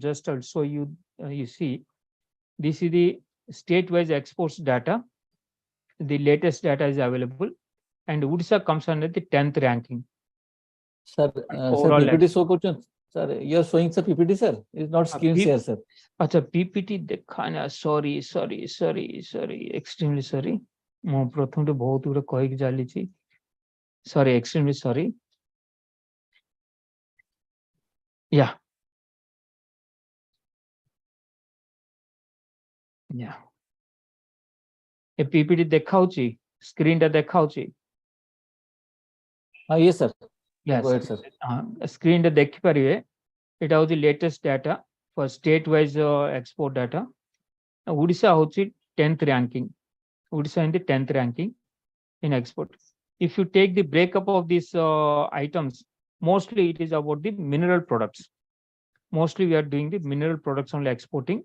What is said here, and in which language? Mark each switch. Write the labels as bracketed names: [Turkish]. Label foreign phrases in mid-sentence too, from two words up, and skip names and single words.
[English] Just also you see, this is the state-wise exports data. The latest data is available, and Odisha comes under the 10th ranking. Sir, Overall PPT show question. Sir, you are showing sir PPT, sir. It's not screen share, sir. [Hindi] अच्छा PPT देखा [English] sorry extremely sorry [Odia] ମୁଁ ପ୍ରଥମ ଟେ ବହୁତ ଗୁଡେ କହିକି ଚାଲିଛି [English] sorry extremely sorry yeah [Odia] ଏ PPT ଦେଖାଉଛି ସ୍କ୍ରିନ୍ ଟା ଦେଖାଉଛି [English] Yes, sir. yes Go ahead, sir. [Odia] ସ୍କ୍ରିନ୍ ଟା ଦେଖିପାରିବେ ଏଟା ହଉଛି [English] latest data for state wise export data Odisha ହଉଛି 10th ranking Odisha in the 10th ranking in export. If you take the breakup of these items, mostly it is about the mineral products. Mostly we are doing the mineral products only exporting.